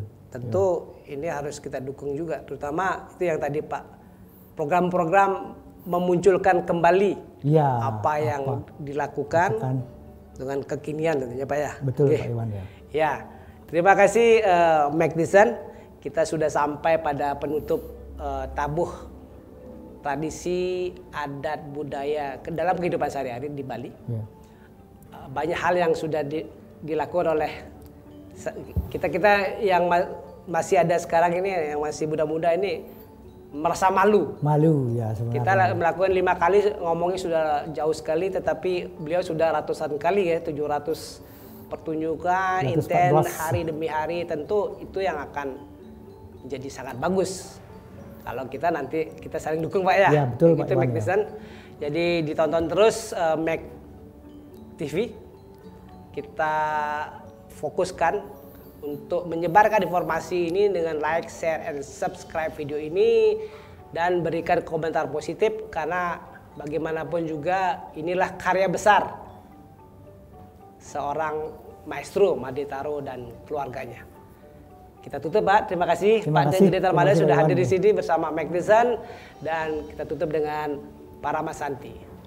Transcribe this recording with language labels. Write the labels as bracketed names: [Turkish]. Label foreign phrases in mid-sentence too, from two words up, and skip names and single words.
[Indonesian] Tentu ini harus kita dukung juga, terutama itu yang tadi Pak, program-program memunculkan kembali apa yang dilakukan dengan kekinian tentunya Pak ya. Betul Pak Iwan ya. Ya, terima kasih Magdisen. Kita sudah sampai pada penutup tabuh tradisi adat budaya dalam kehidupan sehari-hari di Bali. Banyak hal yang sudah dilakukan oleh kita yang masih ada sekarang ini, yang masih muda-muda ini merasa malu ya sebenarnya. Kita melakukan 5 kali, ngomongnya sudah jauh sekali, tetapi beliau sudah ratusan kali ya, 700 pertunjukan intens hari demi hari. Tentu itu yang akan menjadi sangat bagus kalau kita nanti kita saling dukung Pak ya. Betul Pak Magdisen. Jadi ditonton terus Mag TV. Kita fokuskan untuk menyebarkan informasi ini dengan [English] like, share, and subscribe [Indonesian] video ini dan berikan komentar positif karena bagaimanapun juga inilah karya besar seorang maestro Maditaro dan keluarganya. Kita tutup Pak, terima kasih Pak Dede Tarmada sudah hadir di sini bersama Magdisen dan kita tutup dengan Parama Santi.